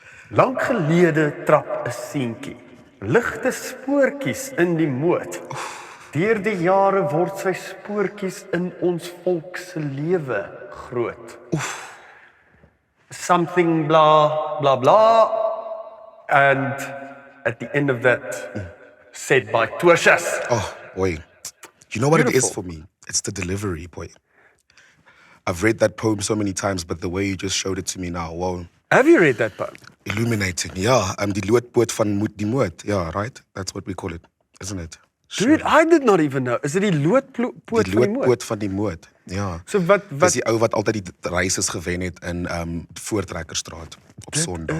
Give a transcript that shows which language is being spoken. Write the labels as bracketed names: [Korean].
[Afrikaans] Lank gelede trap 'n seentjie, ligte spoortjies in die moot. Deur die jare word sy spoortjies in ons volk se lewe groot. [English] Something blah blah blah, and at the end of that, said by Toosius. Oh, boy. You know what it is Beautiful. for me? It's the delivery, boy. I've read that poem so many times, but the way you just showed it to me now, wow. Have you read that poem? Illuminating, yeah. [Afrikaans] Die loodpoot van die moed. [English] Yeah, right? That's what we call it, isn't it? Dude, I did not even know. [Afrikaans] Is dit die loodpoot Die van die moed? loodpoot van die moed, ja. So wat Dis die ou wat altyd die races gewen het in Voortrekkerstraat op Sondag.